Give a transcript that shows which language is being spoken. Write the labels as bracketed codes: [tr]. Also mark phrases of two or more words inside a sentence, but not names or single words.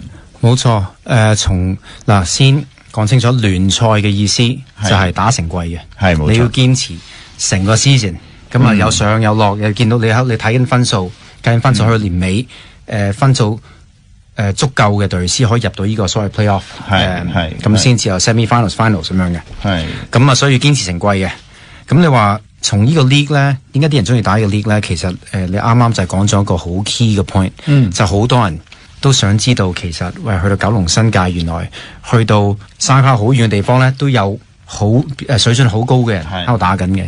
[yue] 冇錯，先講清楚聯賽嘅意思就係打成季嘅，係冇錯。你要堅持成個 season， 咁啊有上有落，又見到你睇緊分數，計緊分數去年尾，分數足夠嘅隊先可以入到呢個所謂 playoff， 咁先至有 [en] semi-finals、finals [yue] 咁樣嘅，係咁啊，所以要堅持成季嘅。咁你話從呢個 league 咧，點解啲人中意打呢個 league 咧？其實你啱啱就係講咗一個好 key 嘅 point，就好多人都想知道，其實去到九龍新界，原來去到山卡好遠嘅地方咧，都有水準好高嘅人喺度打緊嘅。